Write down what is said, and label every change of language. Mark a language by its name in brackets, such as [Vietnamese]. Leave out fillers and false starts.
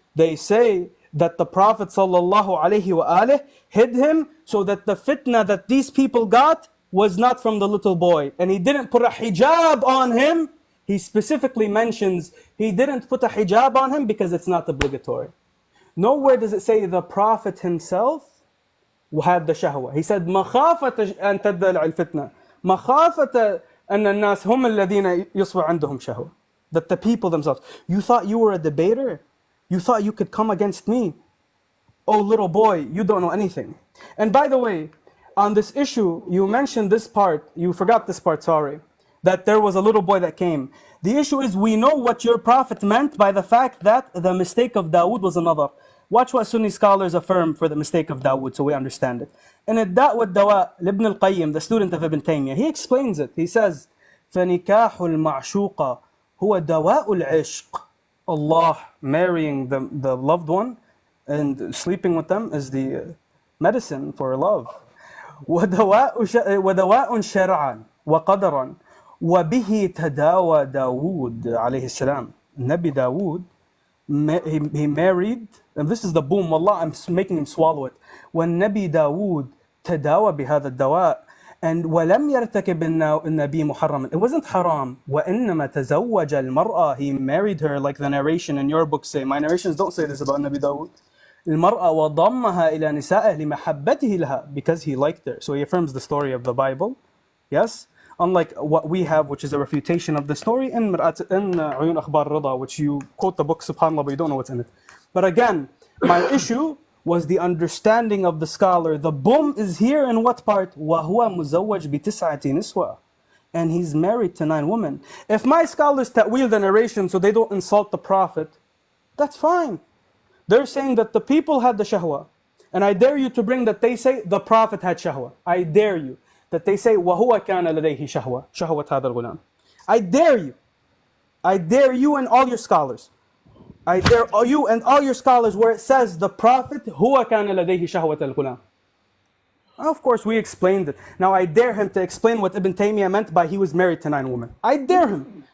[English] They say that the Prophet ﷺ hid him so that the fitna that these people got was not from the little boy. And he didn't put a hijab on him. He specifically mentions he didn't put a hijab on him because it's not obligatory. Nowhere does it say the Prophet himself had the shahwa. He said, [Arabic] مَخَافَةَ أَن تَدَّلَعِ الْفِتْنَةِ. مخافة أن الناس هم الذين يصبح عندهم شهوة. [English] That the people themselves. You thought you were a debater? You thought you could come against me? Oh, little boy, you don't know anything. And by the way, on this issue, you mentioned this part, you forgot this part, sorry, that there was a little boy that came. The issue is we know what your prophet meant by the fact that the mistake of Dawood was another. Watch what Sunni scholars affirm for the mistake of Dawood so we understand it. In الداء والدواء, Ibn al-Qayyim, the student of Ibn Taymiyyah, he explains it. He says, [Arabic] فَنِكَاحُ الْمَعْشُوقَ هُوَ دَوَاءُ الْعِشْقِ. [English] Allah marrying the loved one and sleeping with them is the medicine for love. [Arabic] ودواء شرعا وقدرا وبه تداوى داود عليه السلام. [English] Nabi Dawood, he married, and this is the boom, wallah, I'm making him swallow it. When Nabi Dawood [Arabic] تداوى بهذا الدواء, [English] and [Arabic] ولم يرتكب النبي محرما, [English] it wasn't haram. [Arabic] وإنما تزوج المرأة, [English] he married her, like the narration in your book say. My narrations don't say this about Nabi Dawood. [Arabic] المرأة وضمها إلى نسائه لمحبته لها, [English] because he liked her. So he affirms the story of the Bible. Yes? Unlike what we have, which is a refutation of the story in عيون أخبار رضا, which you quote the book, subhanAllah, but you don't know what's in it. But again, my issue was the understanding of the scholar. The boom is here in what part? [Arabic] وَهُوَ مُزَوَّجْ بِتِسْعَةِ نِسْوَةٍ. [English] And he's married to 9 women. If my scholars ta'wil the narration so they don't insult the Prophet, that's fine. They're saying that the people had the shahwa. And I dare you to bring that they say the Prophet had shahwa. I dare you. That they say [Arabic] وَهُوَ كَانَ لَدَيْهِ شَهْوَةٌ شَهْوَةَ هَذَا الْغُلَامِ. [English] I dare you. I dare you and all your scholars. I dare you and all your scholars where it says the Prophet [Arabic] هُوَ كَانَ لَدَيْهِ شَهْوَةَ الْغُلَامِ. [English] Of course we explained it. Now I dare him to explain what Ibn Taymiyyah meant by he was married to 9 women. I dare him.